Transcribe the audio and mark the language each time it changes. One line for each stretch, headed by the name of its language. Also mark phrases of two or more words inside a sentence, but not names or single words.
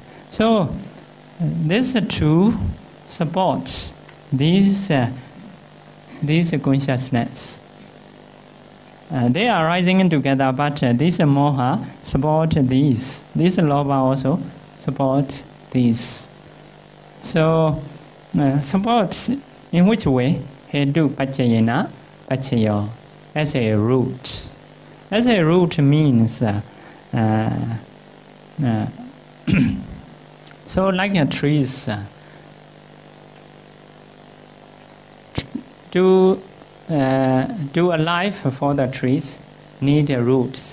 English: So these two supports these consciousness. They are rising together, but this moha support these. This lobha also support these. So supports in which way?
Pali: Hetu pachayena pachayo.
English: As a root. As a root means so like trees. To a life for the trees need roots.